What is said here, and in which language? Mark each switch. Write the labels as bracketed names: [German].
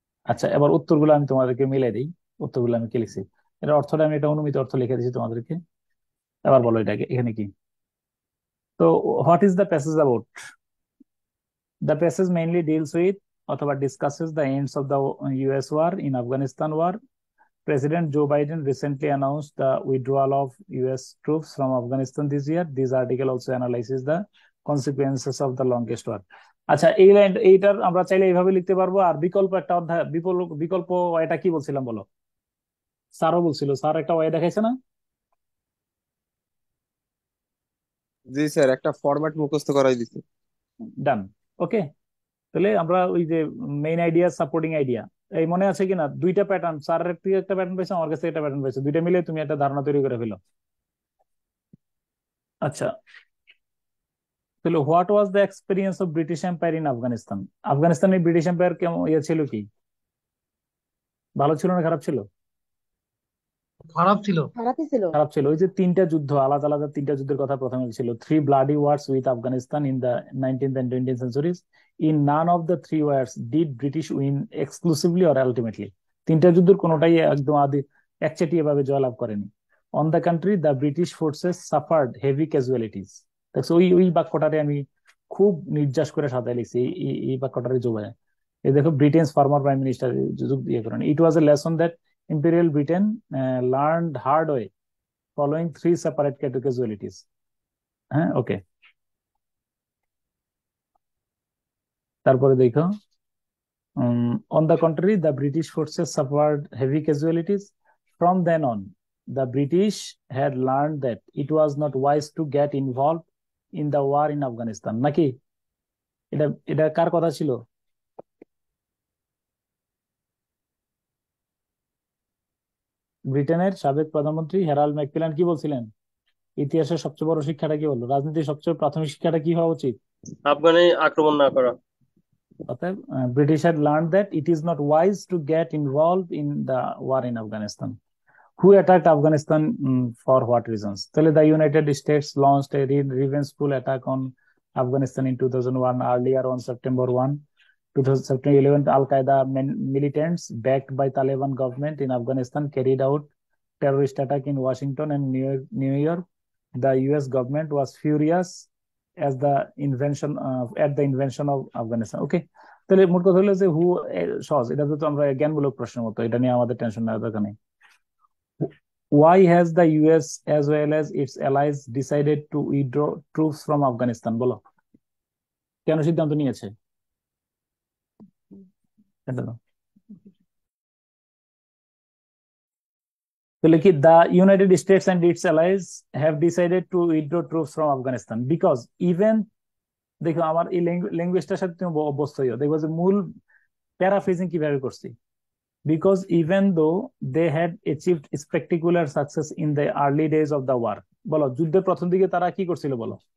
[Bangla] আচ্ছা এবার উত্তরগুলো আমি তোমাদেরকে মিলাই দিই। উত্তরগুলো আমি কি লিখছি, এটা অর্থটা আমি এটা অনুমিত অর্থ লিখে দিচ্ছি তোমাদেরকে। এবার বলো এটাকে এখানে কি। [English] তো what is the passage about? The passage mainly deals with অথবা discusses the ends of the US war in Afghanistan war. President Joe Biden recently announced the withdrawal of US troops from Afghanistan this year. This article also analyzes the consequences of the longest war. [Bangla] আচ্ছা এই line, এইটার আমরা চাইলে এইভাবে লিখতে পারবো। আর বিকল্প একটা অধ্যায়, বিকল্প ওয়াইটা কি বলছিলাম বলো? স্যারও বলছিল, স্যার একটা ওয়াই দেখাইছে না? জি স্যার, একটা ফরম্যাট মুখস্থ করাই দিছে। ডান, ওকে। তাহলে আমরা ওই যে মেইন আইডিয়া, সাপোর্টিং আইডিয়া, এই মনে আছে কিনা? দুইটা প্যাটার্ন, স্যারের থেকে একটা প্যাটার্ন পাইছে, আমার কাছে একটা প্যাটার্ন পাইছে, দুইটা মিলে তুমি একটা ধারণা তৈরি করে ফেলো। আচ্ছা তাহলে what was the experience of British empire in Afghanistan? আফগানিস্তানে ব্রিটিশ এম্পায়ার কেমন ছিল, কি ভালো ছিল না খারাপ ছিল? খারাপ ছিল। খারাপই ছিল। খারাপ ছিল। ওই যে তিনটা যুদ্ধ, আলাদা আলাদা তিনটা যুদ্ধের কথা প্রথমে ছিল, [English] 3 bloody wars with Afghanistan in the 19th and 20th centuries. In none of the 3 wars did British win exclusively or ultimately. [Bangla] তিনটা যুদ্ধের কোনোটাই একদম একচেটিয়া ভাবে জয়লাভ করেনি। [English] On the contrary, the British forces suffered heavy casualties. [Bangla] দেখছো, ওই বাক্যটারে আমি খুব নির্যাস করে সাজাই লিখছি, এই বাক্যটারে জোগায়। এই দেখো, [English] Britain's former prime minister [Bangla] ইয়ে করেন, [English] It was a lesson that Imperial Britain learned hard way following 3 separate casualties. [Bangla] হ্যাঁ, ওকে। তারপরে দেখো, [English] on the contrary, the British forces suffered heavy casualties. From then on, the British had learned that it was not wise to get involved in the war in Afghanistan. [Bangla] নাকি এটা এটা কার কথা ছিল? ব্রিটেনের সাবেক প্রধানমন্ত্রী হেরাল্ড ম্যাকমিলান কি বলছিলেন? ইতিহাসের সবচেয়ে বড় শিক্ষাটা কি বললো? রাজনীতির সবচেয়ে প্রাথমিক শিক্ষাটা কি হওয়া উচিত? আফগানে আক্রমণ না করা। অতএব [English] British had learned that it is not wise to get involved in the war in Afghanistan. Who attacked Afghanistan for what reasons? [Bangla] তাহলে [English] the United States launched a revengeful attack on Afghanistan in 2001. Earlier on September 1, 2011, Al-Qaeda militants backed by Taliban government in Afghanistan carried out terrorist attack in Washington and New York. The US government was furious at the invention of Afghanistan. [Bangla] Okay, তাহলে মোট কথা হলো যে হু, সহজ, এটা তো আমরা জ্ঞানমূলক প্রশ্নের মতো, এটা নিয়ে আমাদের টেনশন নেওয়ার দরকার নেই। [English] Why has the US as well as its allies decided to withdraw troops from Afghanistan? [Bangla] বলো, কেন সিদ্ধান্ত নিয়েছে? এটা তো তাহলে কি, [English] the United States and its allies have decided to withdraw troops from Afghanistan because even, [Bangla] দেখো আমার এই ল্যাঙ্গুয়েজটার সাথে তুমি অভ্যস্ত হইও, দেখবো যে মূল প্যারাফ্রেজিং কিভাবে করছি। [English] Because even though they had achieved spectacular success in the early days of the war, [Bangla] বলো যুদ্ধের প্রথম দিকে তারা কি করছিল? বলো,